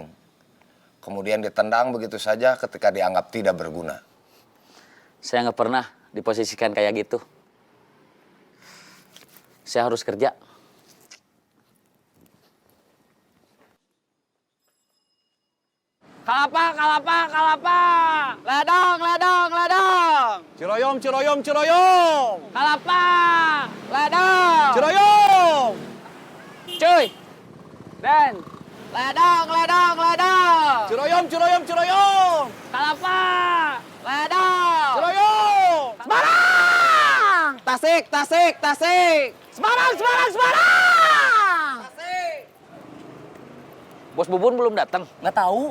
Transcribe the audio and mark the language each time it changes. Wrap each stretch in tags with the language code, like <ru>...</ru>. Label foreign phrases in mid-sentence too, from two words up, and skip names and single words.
<id>Kemudian ditendang begitu saja ketika dianggap tidak berguna. Saya nggak pernah diposisikan kayak gitu. Saya harus kerja. Kalapa, kalapa, kalapa. Ledang, ledang, ledang. Ciroyom, ciroyom, ciroyom. Kalapa, ledang. Ciroyom. Cuy! Dan! Ledang, ledang, ledang. Ciroyom, ciroyom, ciroyom. Kalapa. Ledang. Ciroyom. Semarang. Tasik, tasik, tasik. Semarang, Semarang, Semarang. Tasik. Bos Bubun belum datang. Nggak tahu.</id>